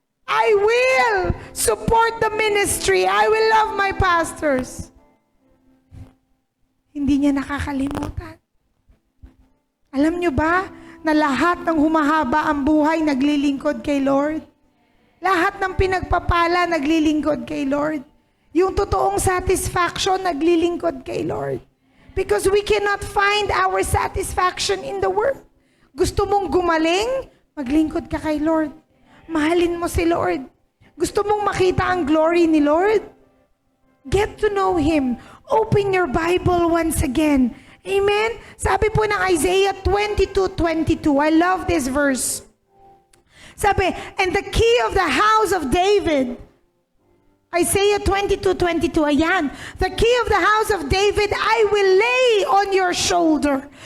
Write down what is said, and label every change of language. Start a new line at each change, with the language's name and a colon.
English: I will support the ministry. I will love my pastors.
Filipino: Hindi niya nakakalimutan. Alam niyo ba na lahat ng humahaba ang buhay naglilingkod kay Lord? Lahat ng pinagpapala naglilingkod kay Lord. Yung totoong satisfaction naglilingkod kay Lord.
English: Because we cannot find our satisfaction in the world.
Filipino: Gusto mong gumaling? Maglingkod ka kay Lord. Mahalin mo si Lord. Gusto mong makita ang glory ni Lord?
English: Get to know Him. Open your Bible once again. Amen?
Filipino: Sabi po ng
English: Isaiah 22:22. I love this verse.
Filipino: Sabi,
English: and the key of the house of David. Isaiah 22:22.
Filipino: Ayan.
English: The key of the house of David I will lay on your shoulder.